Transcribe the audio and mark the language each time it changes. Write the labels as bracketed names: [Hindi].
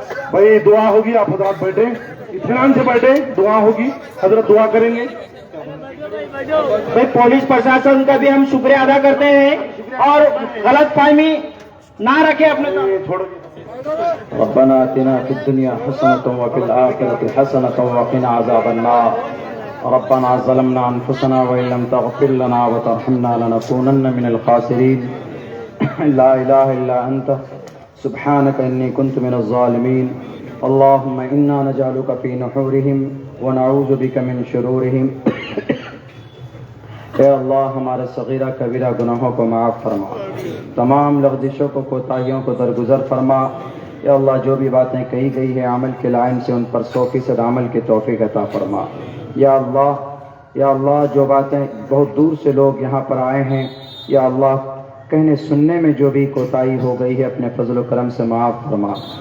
[Urdu] بھائی دعا ہوگی، آپ حضرات بیٹھے، اطمینان سے بیٹھے. دعا ہوگی، حضرت دعا کریں گے. بھائی پولیس پرشاسن کا بھی ہم شکریہ ادا کرتے ہیں اور غلط فہمی نہ رکھے اپنے چھوڑو. [Arabic] ربنا آتنا في الدنيا حسنة وفي الآخرة حسنة وقنا عذاب النار. ربنا ظلمنا أنفسنا وإن لم تغفر لنا وترحمنا لنكونن من الخاسرين. لا إله إلا أنت سبحانك إني كنت من الظالمين. اللهم إنا نجعلك في نحورهم ونعوذ بك من شرورهم. [Urdu] اے اللہ ہمارے صغیرہ کبیرہ گناہوں کو معاف فرما، تمام لغزشوں کو کوتاہیوں کو درگزر فرما. اے اللہ جو بھی باتیں کہی گئی ہے عمل کے لائن سے ان پر 100% عمل کی توفیق عطا فرما. یا اللہ جو باتیں بہت دور سے لوگ یہاں پر آئے ہیں، یا اللہ کہنے سننے میں جو بھی کوتاہی ہو گئی ہے اپنے فضل و کرم سے معاف فرما.